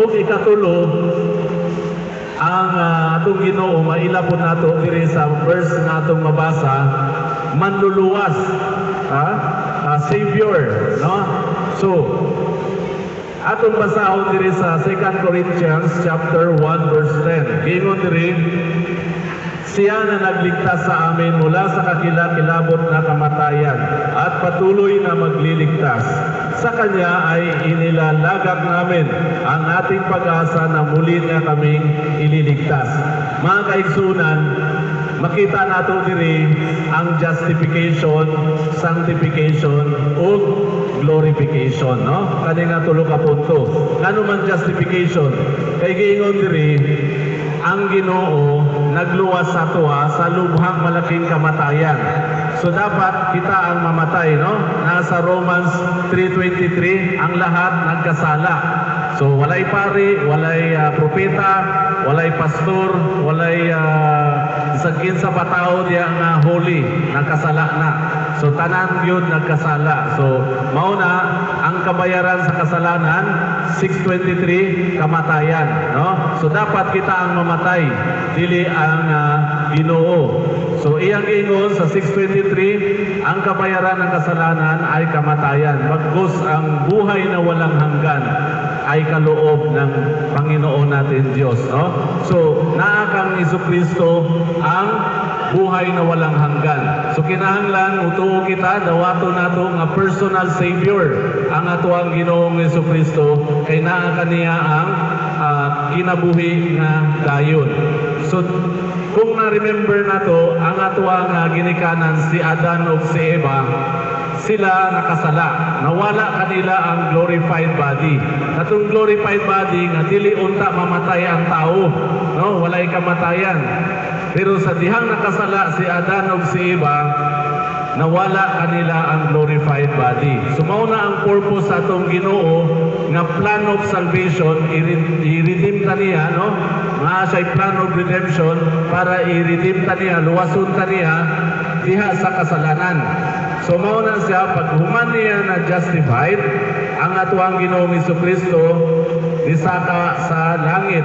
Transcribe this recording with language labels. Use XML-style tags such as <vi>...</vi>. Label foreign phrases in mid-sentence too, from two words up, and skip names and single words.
<ceb>O ikatulo, ang atong Ginoo maila po nato diri sa verse nga atong mabasa, manluluwas, Savior, no? So atong basahon diri sa 2 Corinthians chapter 1 verse 10. Giingon diri,</ceb> <tl>siya na nagligtas sa amin mula sa kakilakilabot na kamatayan at patuloy na magliligtas. Sa Kanya ay inilalagak namin ang ating pag-asa na muli na kaming ililigtas.</tl> <ceb>Mga kaigsunan, makita nato diri ang</ceb> <en>justification, sanctification, o glorification,</en> <ceb>no? Kani nga tulo ka punto. Ngano man justification? Kay giingon diri, ang Ginoo nagluwas sa tuwa sa</ceb> <tl>lubhang malaking kamatayan.</tl> <ceb>So dapat kita ang mamatay, no? Nasa Romans 3:23,</ceb> <tl>ang lahat nagkasala.</tl> <ceb>So walay pari, walay propeta, walay pastor, walay sagin sa patao diya nga holy, nagkasala na. So tanan yun nagkasala. So mauna ang kabayaran sa kasalanan 6:23 kamatayan, no? So dapat kita ang mamatay, dili ang Ginoo. So iyang ingon sa 6:23,</ceb> <tl>ang kabayaran ng kasalanan ay kamatayan. Bagkus ang buhay na walang hanggan ay kaloob ng Panginoon natin Diyos, no?</tl> <ceb>So naa kang Jesucristo</ceb> <tl>ang buhay na walang hanggan.</tl> <ceb>So kinahanglan utuo kita dawato nato nga</ceb> <en>personal savior</en> <ceb>ang atuang Ginoong Jesucristo kay naa kaniya ang kinabuhi nga dayon. So kung na-remember nato ang atuang ginikanan si Adan ug si Eva, sila nakasala. Nawala kanila ang</ceb> <en>glorified body.</en> <ceb>Katong</ceb> <en>glorified body</en> <ceb>nga dili unta mamatay ang tao, no? Walay kamatayan. Pero sa dihang nakasala si Adan ug si Eva, nawala kanila ang</ceb> <en>glorified body.</en> <ceb>So mao na ang purpose sa atong Ginoo nga</ceb> <en>plan of salvation,</en> <ceb>i-redeem taniya, no? Nga siya</ceb> <en>plan of redemption</en> <ceb>para i-redeem taniya, luwason taniya diha sa kasalanan. So mao na siya pag human niya na justified, ang atuang Ginoong Jesucristo nisaka sa langit.</ceb>